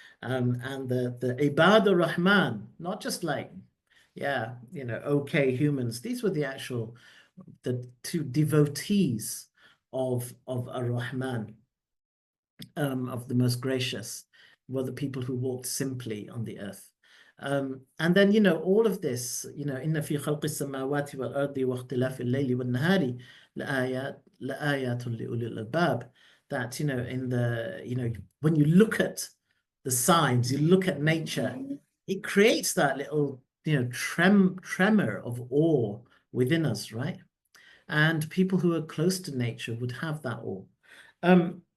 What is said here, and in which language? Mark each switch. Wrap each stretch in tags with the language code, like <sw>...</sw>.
<en>And the Ibadur Rahman, not just like, yeah, you know, okay humans. These were the two devotees of Ar-Rahman, of the most gracious, were the people who walked simply on the earth. And then, you know,</en> <ar>all of this, you know, إن في خلق السماوات والأرض واختلاف الليل والنهار لآيات لأولي الألباب.</ar> <en>That, you know, you know, when you look at the signs, you look at nature, it creates that little, you know, tremor of awe within us, right? And people who are close to nature would have that awe.</en>